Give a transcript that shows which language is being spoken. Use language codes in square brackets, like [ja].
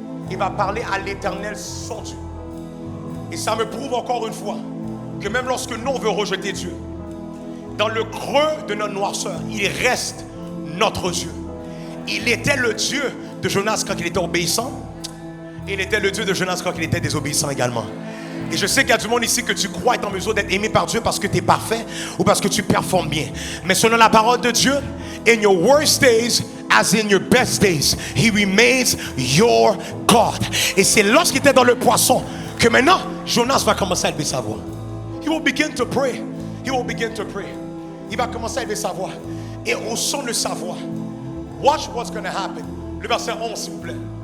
[fr] Il va parler à l'Éternel son Dieu. Et ça me prouve encore une fois que même lorsque nous on veut rejeter Dieu, dans le creux de notre noirceur, il reste notre Dieu. Il était le Dieu de Jonas quand il était obéissant. Et il était le Dieu de Jonas quand il était désobéissant également. Et je sais qu'il y a du monde ici que tu crois être en mesure d'être aimé par Dieu parce que tu es parfait ou parce que tu performes bien. Mais selon la parole de Dieu, [en] in your worst days as in your best days, He remains your God. [fr] Et c'est lorsqu'il était dans le poisson que maintenant, Jonas va commencer à élever sa voix. [en] He will begin to pray. He will begin to pray. [fr] Il va commencer à élever sa voix. Et au son de sa voix, [en] watch what's going to happen. [fr] Le verset 11, s'il vous plaît.